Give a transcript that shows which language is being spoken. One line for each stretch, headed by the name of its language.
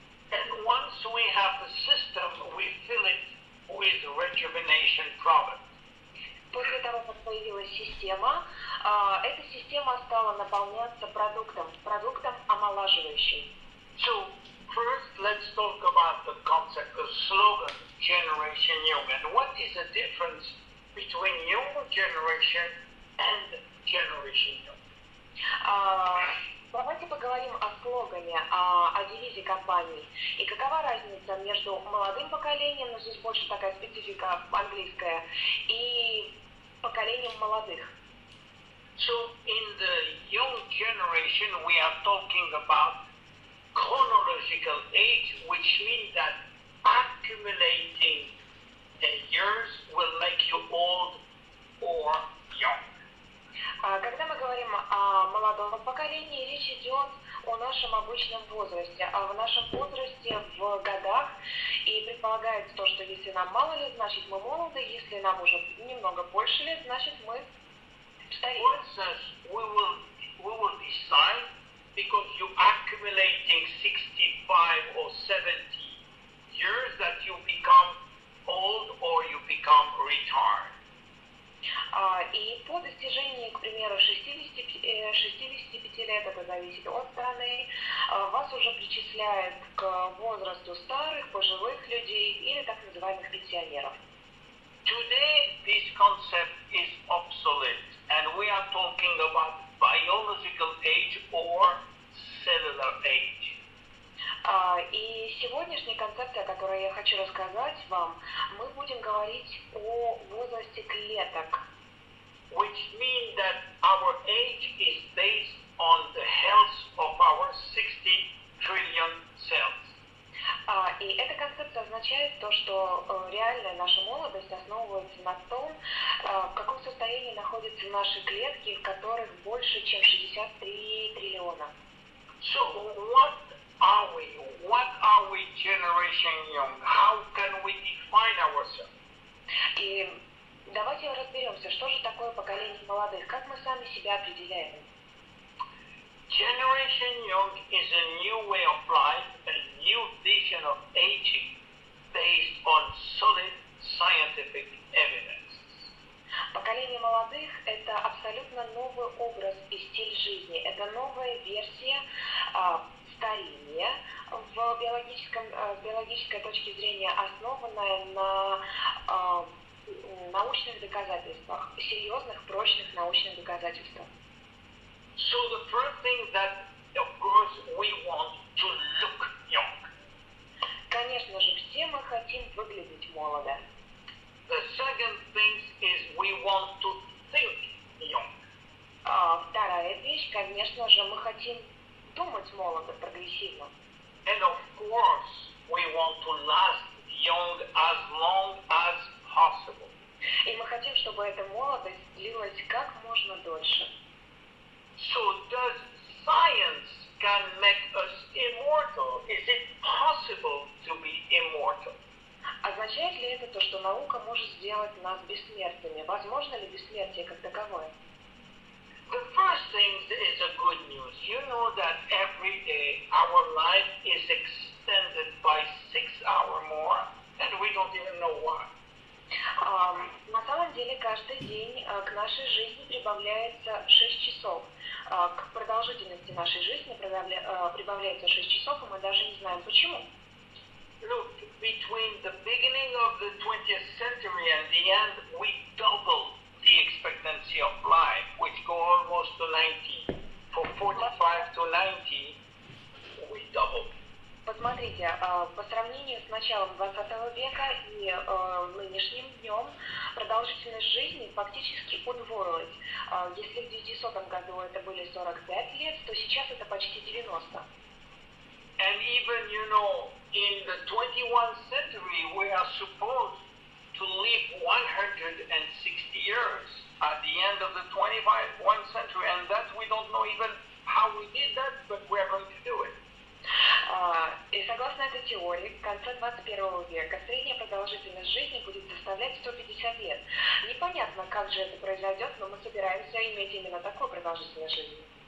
English: And once we have the system, we fill it with rejuvenation product.
Russian: После того, как появилась система, эта система стала наполняться продуктом омолаживающим.
English: So first, let's talk about the concept, the slogan, Generation Young, and what is the difference between younger generation and Generation Young?
Russian: Давайте поговорим о слогане, о девизе компании. И какова разница между молодым поколением, но здесь больше такая специфика английская, и поколением молодых.
English: So in the young generation, we are talking about chronological age, which means that accumulating years will make you old or young.
Russian: Когда мы говорим о молодом поколении, речь идет о нашем обычном возрасте, а в нашем возрасте в годах, и предполагается то, что если нам мало лет, значит мы молоды, если нам уже немного больше лет, значит мы стареем.
English: For instance, we will decide, because you accumulating 65 or 70 years, that you become old or you become retired.
Russian: И по достижении, к примеру, 65 лет, это зависит от страны, вас уже причисляют к возрасту старых, пожилых людей или так называемых пенсионеров.
English: Today, this concept is obsolete, and we are talking about biological age or cellular age.
Russian: И сегодняшняя концепция, о которой я хочу рассказать вам, мы будем говорить о возрасте клеток.
English: Which means that our age is based on the health of our 60 trillion cells.
Russian: И эта концепция означает то, что реальная наша молодость основывается на том, в каком состоянии находятся наши клетки, в которых больше, чем 63 триллиона.
English: So what are we? What are we generation young? How can we define ourselves?
Russian: И давайте разберемся, что же такое поколение молодых, как мы сами себя определяем.
English: Generation Young is a new way of life, a new vision of aging based on solid scientific evidence.
Russian: Поколение молодых – это абсолютно новый образ и стиль жизни. Это новая версия старения с биологической точки зрения, основанная на научных доказательствах, серьезных, прочных научных доказательствах.
English: So the first thing that, of course, we want to look young.
Russian: Конечно же, все мы хотим выглядеть молодо.
English: The second thing is we want to think young.
Russian: Вторая вещь, конечно же, мы хотим думать молодо, прогрессивно.
English: And of course, we want to last young as long as possible.
Russian: И мы хотим, чтобы эта молодость длилась как можно дольше.
English: So does science can make us immortal? Is it possible to be immortal?
Russian: Означает ли это то, что наука может сделать нас бессмертными? Возможно ли бессмертие как таковое?
English: The first thing is a good news. You know that every day our life is extended by 6 hours more, and we don't even know why.
Russian: На самом деле каждый день к нашей жизни прибавляется 6 часов. К продолжительности нашей жизни прибавляется 6 часов, и мы даже не знаем почему.
English: Look, between the beginning of the 20th century and the end, we doubled the expectancy of life, which go almost to 90. From 45 to 90, we doubled.
Russian: Посмотрите, по сравнению с началом 20 века и нынешним днем продолжительность жизни фактически удвоилась. Если в 900 году это были 45 лет, то сейчас это почти 90.
English: And even, you know, in the 21st century, we are supposed to live 160 years at the end of the 21st century, and that we don't know even how we did that, but we are going to do it.
Russian: И согласно этой теории, в конце 21 века средняя продолжительность жизни будет составлять 150 лет. Непонятно, как же это произойдет, но мы собираемся иметь именно такую продолжительность жизни.